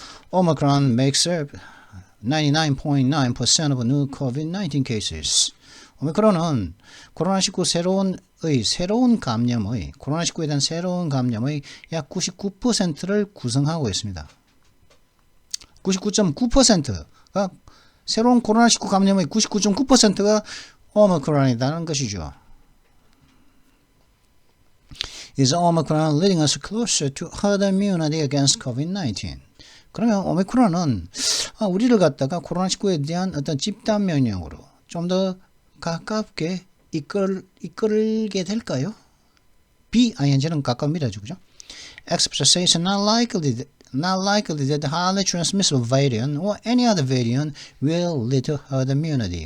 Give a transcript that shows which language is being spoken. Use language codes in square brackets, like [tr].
[en] Omicron makes up 99.9% of new COVID-19 cases. [ko] 오미크론은 코로나19 새로운 감염의 코로나19에 대한 새로운 감염의 약 99%를 구성하고 있습니다. 99.9%가 새로운 코로나19 감염의 99.9%가 오미크론이라는 것이죠. [en] Is Omicron leading us closer to herd immunity against COVID-19? [ko] 그러면 오미크론은 우리를 갖다가 코로나19에 대한 어떤 집단 면역으로 좀 더 가깝게 이끌게 될까요? B, ing는 가까움이라죠, 그죠? [en] Experts say it's not likely that the highly transmissible variant or any other variant will lead to herd immunity.